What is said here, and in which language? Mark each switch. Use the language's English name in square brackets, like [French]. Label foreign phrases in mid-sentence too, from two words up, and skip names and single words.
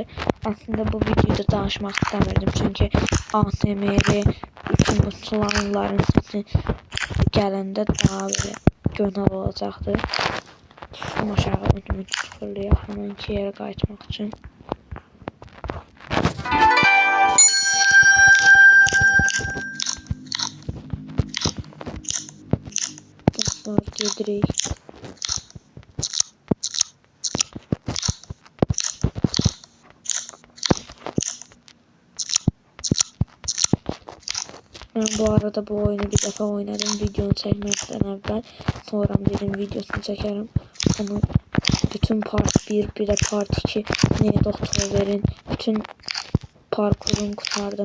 [Azerbaijani] Aslında bu videoda danışmaq istəmirdim çünki ASMR üçün bu slime'ların sesi gələndə daha belə gözəl olacaqdı. Düşdüm aşağı ödümü sıfırlayaq hemen ki yerə qayıtmaq üçün. Dostlar gedirik. [Turkish] Ben bu arada bu oyunu bir defa oynadım videonu çekmekten evvel. Sonra dedim videosunu çekerim. Onu bütün part 1 bir de part 2 Nedo Tower'in bütün parkurunu kurtardım.